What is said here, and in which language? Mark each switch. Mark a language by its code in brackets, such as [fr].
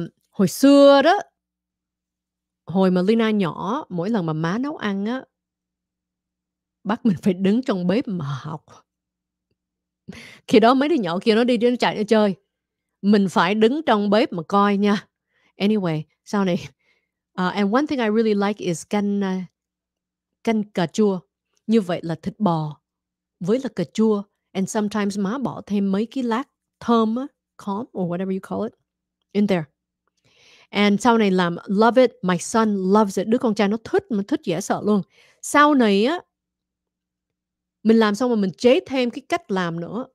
[vi] Hồi xưa đó, hồi mà Lina nhỏ, mỗi lần mà má nấu ăn á, bắt mình phải đứng trong bếp mà học. Khi đó mấy đứa nhỏ kia nó đi nó chạy nó chơi. Mình phải đứng trong bếp mà coi nha. Anyway, sau này. [en] And one thing I really like is canh cà chua. [vi] Như vậy là thịt bò với là cà chua. [en] And sometimes [vi] má bỏ thêm mấy cái lát thơm á, khóm [en] or whatever you call it, in there. [vi] And sau này làm love it. [en] My son loves it. [vi] Đứa con trai nó thích dễ sợ luôn. Sau này á, mình làm xong mà mình chế thêm cái cách làm nữa.